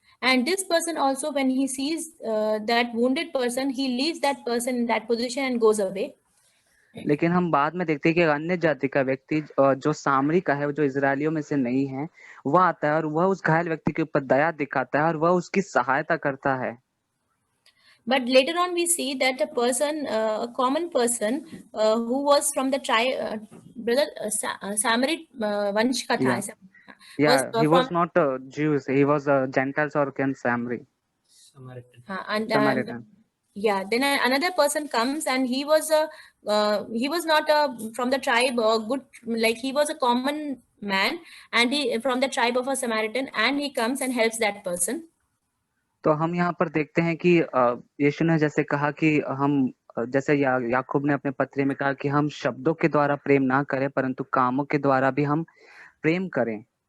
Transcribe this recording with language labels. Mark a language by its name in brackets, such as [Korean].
[English] And this person also, when he sees that wounded person, he leaves that person in that position and goes away. [Hindi] लेकिन हम बाद में देखते हैं कि अन्य जाति का व्यक्ति जो सामरी का है, जो इजरायलियों में से नहीं है, वह आता है और वह उस घायल व्यक्ति के ऊपर दया दिखाता है और वह उसकी सहायता करता है। [English] But later on we see that a person, a common person who was from the tribe, brother Samarit [Hindi] vansh ka tha. [English] Yeah, he was not Jews. He was Gentiles or Samari. And Samaritan. Yeah, then another person comes, and he was not from the tribe or good, like he was a common man, and he from the tribe of a Samaritan, and he comes and helps that person. [Hindi] तो हम यहाँ पर देखते हैं कि यीशु ने जैसे कहा कि हम जैसे याकूब ने अपने पत्री में कहा कि हम शब्दों के द्वारा प्रेम ना करें परंतु कामों के द्वारा भी हम प्रेम करें।